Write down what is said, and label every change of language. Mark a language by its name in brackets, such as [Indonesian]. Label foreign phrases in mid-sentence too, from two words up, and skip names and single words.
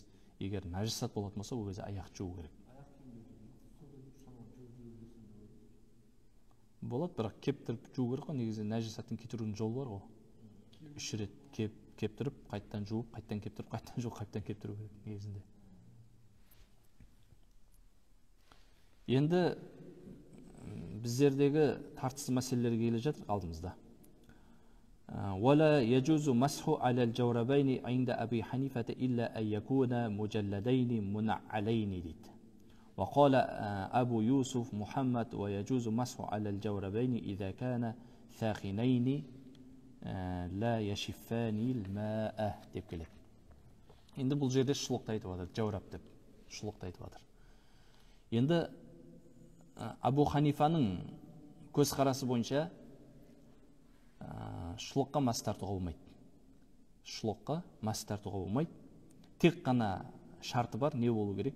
[Kazakh] Егер нәжасат болатын болса, ол кезде аяқ жуу керек. Болады, бірақ кептіріп жуу керек қой, негізі нәжасаттың кетірудің жолы бар ғой. 3 рет кептіріп, қайттан жуып, қайттан кептіріп, қайттан жуып, қайттан кептіру керек негізінде. Енді біздердегі тартысты мәселелерге келе жатыр алдымызда. [Arabic] ولا يجوز مسح على الجوربين عند أبي حنيفة إلا أن يكون مجلدين منعلين ديت. وقال أبو يوسف محمد ويجوز مسح على الجوربين إذا كان ثاخنين لا يشفان الماء [Kazakh] деп келеді. Енді бұл жерде шұлықты айтып жатыр, жаурап деп шұлықты айтып жатыр. Енді Абу Ханифаның көзқарасы бойынша шұлыққа мәс тартуға болмайды. Шұлыққа мәс тартуға болмайды. Тек қана шарты бар, не болу керек?